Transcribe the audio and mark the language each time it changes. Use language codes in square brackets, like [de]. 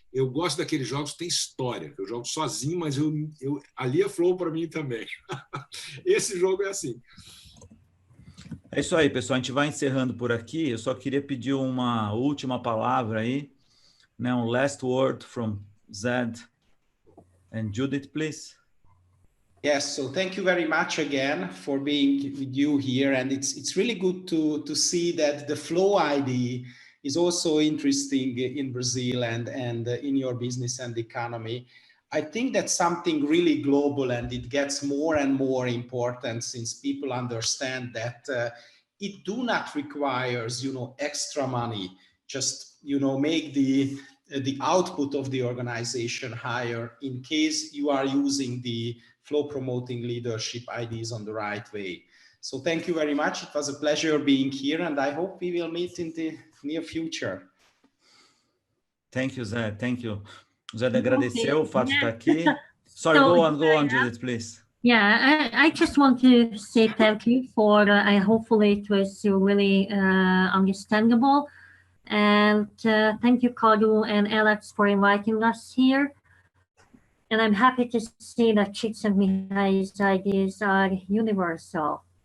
[pt] Eu gosto daqueles jogos que tem história, eu jogo sozinho, mas ali é flow para mim também. Esse jogo é assim. É isso aí, pessoal. A gente vai encerrando por aqui. Eu só queria pedir uma última palavra aí, né? Um [en] last word from Zed and Judith, please. Yes, so thank you very much again for being with you here. And it's really good to see that the Flow ID is also interesting in Brazil and in your business and economy. I think that's something really global, and it gets more and more important since people understand that it do not requires, extra money. Just, make the output of the organization higher in case you are using the flow promoting leadership ideas on the right way. So thank you very much. It was a pleasure being here, and I hope we will meet in the near future. Thank you, Zé. Thank you. [pt] Zé agradeceu o fato de estar aqui. [en] Sorry, So, go on, Judith, please. Yeah, I just want to say thank you for, hopefully it was really understandable. And thank you, Cadu and Alex, for inviting us here. And I'm happy to see that Csikszentmihalyi's ideas are universal.